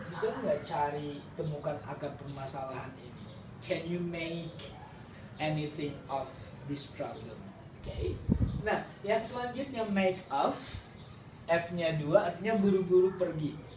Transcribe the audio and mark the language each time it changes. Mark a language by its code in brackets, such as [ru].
[id] Bisa nggak temukan akar permasalahan ini? [en] Can you make anything of this problem? Oke. [id] Nah, yang selanjutnya [en] make of, [id] F-nya 2 artinya buru-buru pergi.